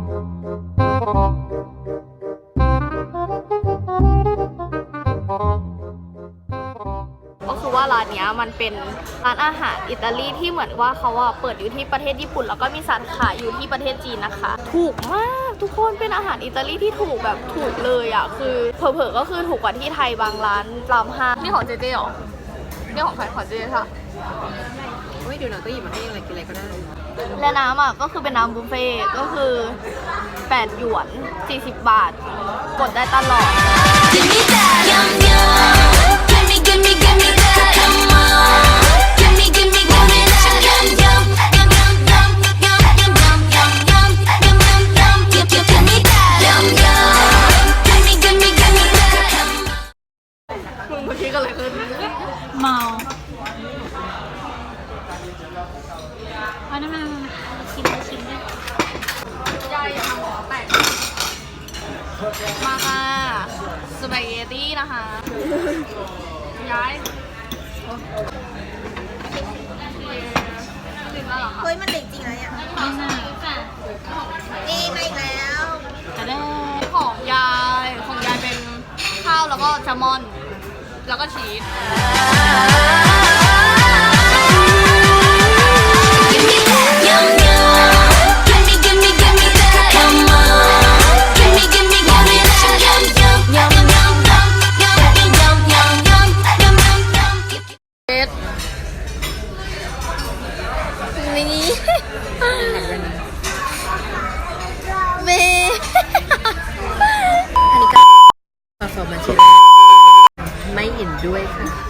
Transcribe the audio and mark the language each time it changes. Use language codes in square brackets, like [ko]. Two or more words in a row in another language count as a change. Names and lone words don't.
[th] ก็คือว่าร้านเนี้ยมันเป็นร้านอาหารอิตาลีที่เหมือนว่าเขาอะเปิดอยู่ที่ประเทศญี่ปุ่นแล้วก็มีสาขาอยู่ที่ประเทศจีนนะคะ ถูกมากทุกคนเป็นอาหารอิตาลีที่ถูกแบบถูกเลยอะคือเผลอๆก็คือถูกกว่าที่ไทยบางร้านรามห้างนี่ของเจเจเหรอนี่ของใครของเจเจค่ะ เฮ้ยเดี๋ยวหน่อยก็หยิบมาให้อะไรกินอะไรก็ได้ และน้ำอ่ะก็คือเป็นน้ำบุฟเฟ่ต์ก็คือ8หยวน40 บาทกดได้ตลอด [en] Give me that yum yum Give me give me give me that come on Give me give me give me that yum yum Yum yum yum yum yum yum yum yum yum yum yum Give me that yum yum Give me give me give me that come on [th] มึงเมื่อกี้ก็เลยขึ้น เมาอันนั้นมันชิมด้วย ยายอย่าทำหัวแตกมาค่ะสปาเกตตี้นะคะย้ายถึงแล้วเหรอคะ เฮ้ยมันเด็กจริงนะเนี่ย ไม่น่า นี่มาอีกแล้ว จะได้ ของยายเป็นข้าวแล้วก็แซลมอน แล้วก็ชีส [en] Give me that yum yum Give me give me give me that come on Give me give me give me that yum yum yum yum yum yum yum yum yum yum yum yum [th] เบสนี่เบส สสมาชิกไม่เห็นด้วยค่ะ